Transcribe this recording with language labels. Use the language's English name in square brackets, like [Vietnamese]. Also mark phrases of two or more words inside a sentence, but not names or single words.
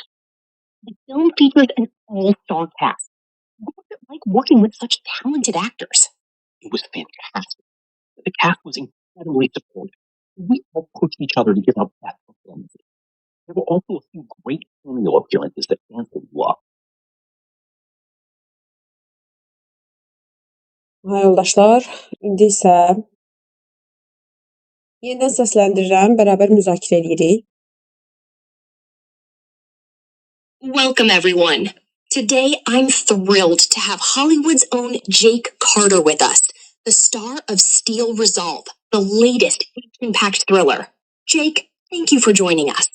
[English] The film features an all-star cast. What was it like working with such talented actors? It was fantastic. The cast was incredibly supportive. We all pushed each other to give our best performances. There were also a few great cameo appearances that fans would love. [Azerbaijani] Ha yoldaşlar, indi isə yenidən səsləndirirəm, bərabər müzakirə edirik. [English] Welcome, everyone. Today, I'm thrilled to have Hollywood's own Jake Carter with us, the star of Steel Resolve, the latest action-packed thriller. Jake, thank you for joining us.